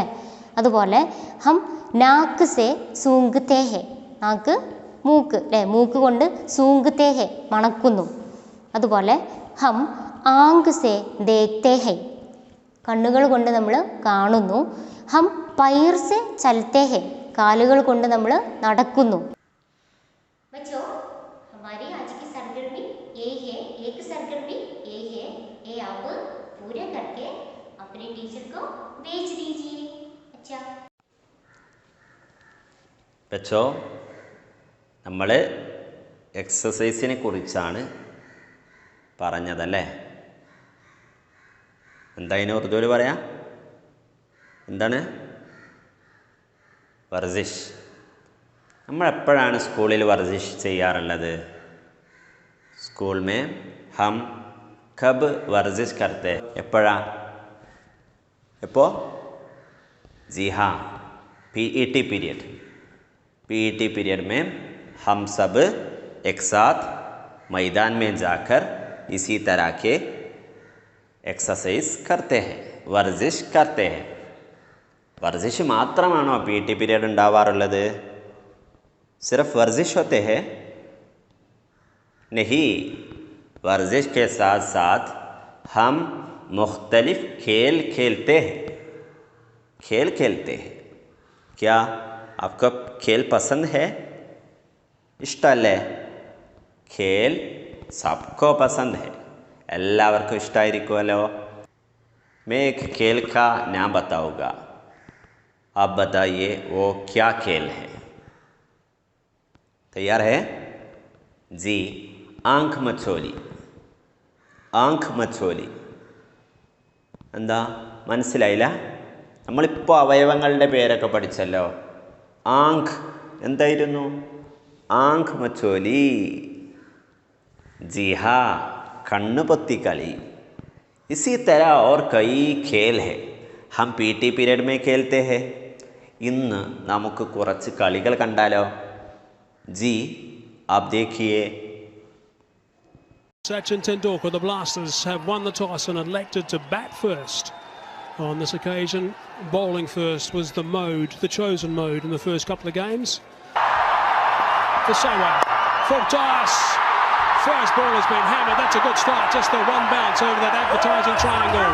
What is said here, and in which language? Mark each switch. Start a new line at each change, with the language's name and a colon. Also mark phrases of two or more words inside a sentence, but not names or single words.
Malayalam: അതുപോലെ
Urdu: ہم ناک سے سونگھتے ہیں,
Malayalam: നാക്ക് മൂക്ക് അല്ലേ, മൂക്ക് കൊണ്ട്
Urdu: سونگھتے ہیں,
Malayalam: മണക്കുന്നു. അതുപോലെ
Urdu: ہم آنکھ سے دیکھتے ہیں,
Malayalam: കണ്ണുകൾ കൊണ്ട് നമ്മൾ കാണുന്നു.
Urdu: ہم پیر سے چلتے ہیں,
Malayalam: കാലുകൾ കൊണ്ട് നമ്മൾ നടക്കുന്നു.
Urdu: بچو، ہماری آج کی سرگرمی یہ ہے، ایک سرگرمی یہ ہے، یہ آپ پورے کرکے اپنے ٹیچر کو بھیج دیجیے. अच्छा बच्चों,
Malayalam: നമ്മൾ എക്സസൈസിനെ കുറിച്ചാണ് പറഞ്ഞതല്ലേ. എന്താ ഇതിനെ ഉറുദുവിൽ പറയാ? എന്താണ്? വർസിഷ്. നമ്മൾ എപ്പോഴാണ് സ്കൂളിൽ വർസിഷ് ചെയ്യാറുള്ളത്?
Urdu: اسکول میں ہم کب ورزش کرتے, എപ്പോഴാ?
Malayalam: എപ്പോൾ?
Urdu: جی ہاں,
English: PET period. PET period
Urdu: میں ہم سب ایک ساتھ میدان میں جاکر اسی طرح کے ایکسرسائز کرتے ہیں، ورزش کرتے ہیں.
Malayalam: വർസിഷ് മാത്രമാണോ
English: PET period
Malayalam: ഉണ്ടാവാറുള്ളത്?
Urdu: صرف ورزش ہوتے ہیں? نہیں، ورزش کے ساتھ ساتھ ہم مختلف کھیل کھیلتے ہیں. کھیل کھیلتے ہیں۔ کیا آپ کو کھیل پسند ہے? ഇഷ്ടമല്ലേ? کھیل سب کو پسند ہے.
Malayalam: എല്ലാവർക്കും ഇഷ്ടമായിരിക്കുമല്ലോ.
Urdu: میں ایک کھیل کا نام بتاؤں گا، آپ بتائیے وہ کیا کھیل ہے. تیار ہے جی? آنکھ مچولی۔ آنکھ مچولی
Malayalam: എന്താ മനസ്സിലായില്ല? നമ്മളിപ്പോൾ അവയവങ്ങളുടെ പേരൊക്കെ പഠിച്ചല്ലോ. ആങ്ക് എന്തായിരുന്നു?
Urdu: آنکھ مچولی. جی ہاں,
Malayalam: കണ്ണ് പൊത്തിക്കളി.
Urdu: اسی طرح اور کئی کھیل ہے، ہم
English: PT period
Urdu: میں کھیلتے ہیں.
Malayalam: ഇന്ന് നമുക്ക് കുറച്ച് കളികൾ കണ്ടാലോ?
Urdu: جی آپ دیکھیے.
English: Sachin Tendulkar, the Blasters have won the toss and elected to bat first. On this occasion, bowling first was the mode, the chosen mode in the first couple of games. For Sehwag, full toss. First ball has been hammered. That's a good start. Just the one bounce over that advertising triangle.